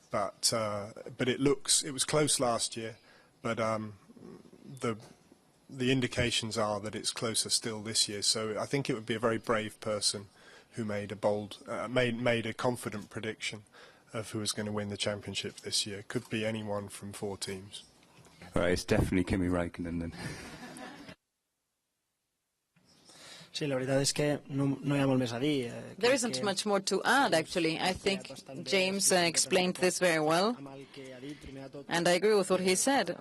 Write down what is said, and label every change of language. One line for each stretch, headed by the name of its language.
English: But it was close last year. But the indications are that it's closer still this year. So I think it would be a very brave person who made a confident prediction of who was going to win the championship this year. Could be anyone from 4 teams. All right, it's definitely Kimi Räikkönen then.
Catalan: Sí,
Spanish: la verdad es que
Catalan: no hi ha molt més a dir.
English: There isn't much more to add, actually. I think James explained this very well, and I agree with what he said.